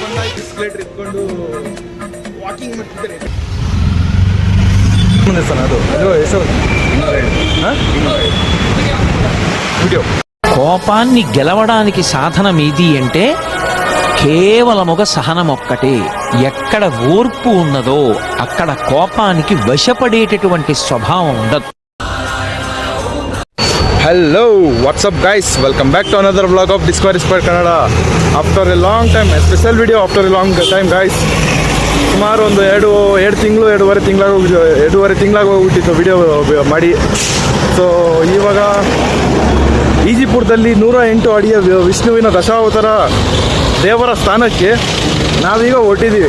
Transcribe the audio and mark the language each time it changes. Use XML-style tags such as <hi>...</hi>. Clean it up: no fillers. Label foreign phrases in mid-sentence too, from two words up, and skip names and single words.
<kn>ಬಿಸ್ಕೆಲೇಟರ್ ಇಟ್ಕೊಂಡು ವಾಕಿಂಗ್ ಮಾಡ್ತಿದ್ದಾರೆ. ಮುಂದೆ ಸರ್ ಅದು ಹೆಸರು వీడియో.</kn> <te>కోపాన్ని గెలవడానికి సాధనం ఏది అంటే కేవలం ఒక సహనం ఒక్కటే. ఎక్కడ ఓర్పు ఉన్నదో అక్కడ కోపానికి వశపడేటటువంటి స్వభావం ఉండదు.</te> <en>Hello, what's up guys? Welcome back to another vlog of Discovery Square Kannada. After a long time, a special video after a long time guys.</en> <kn>ಸುಮಾರು ಒಂದು ಎರಡೂವರೆ ತಿಂಗಳಾಗಿ ಹೋಗ್ಬಿಟ್ಟಿತ್ತು ವಿಡಿಯೋ ಮಾಡಿ. ಸೊ ಇವಾಗ ಈಜಿಪುರದಲ್ಲಿ 108 ಅಡಿಯ ವಿಷ್ಣುವಿನ ದಶಾವತಾರ ದೇವರ ಸ್ಥಾನಕ್ಕೆ ನಾವೀಗ ಹೊರಟಿದ್ದೀವಿ.</kn>